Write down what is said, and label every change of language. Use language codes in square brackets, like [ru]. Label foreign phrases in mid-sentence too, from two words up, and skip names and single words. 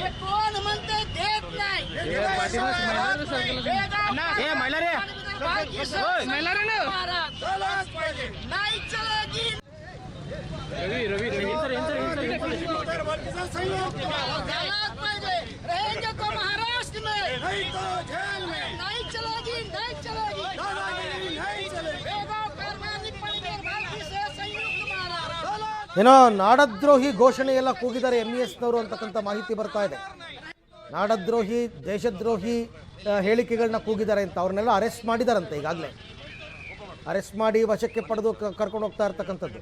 [hi] कौन मनते देत नहीं नहीं चलेगी। रहेंगे तो महाराष्ट्र में, नहीं तो जेल में। नहीं चलेगी, नहीं चलेगी, [kn] ಏನೋ ನಾಡದ್ರೋಹಿ ಘೋಷಣೆ ಎಲ್ಲ ಕೂಗಿದ್ದಾರೆ MES ನವರು ಅಂತಕ್ಕಂಥ ಮಾಹಿತಿ ಬರ್ತಾ ಇದೆ. ನಾಡದ್ರೋಹಿ, ದೇಶದ್ರೋಹಿ ಹೇಳಿಕೆಗಳನ್ನ ಕೂಗಿದ್ದಾರೆ ಅಂತ. ಅವ್ರನ್ನೆಲ್ಲ ಅರೆಸ್ಟ್ ಮಾಡಿದಾರಂತೆ ಈಗಾಗಲೇ. ಅರೆಸ್ಟ್ ಮಾಡಿ ವಶಕ್ಕೆ ಪಡೆದು ಕರ್ಕೊಂಡು ಹೋಗ್ತಾ ಇರ್ತಕ್ಕಂಥದ್ದು.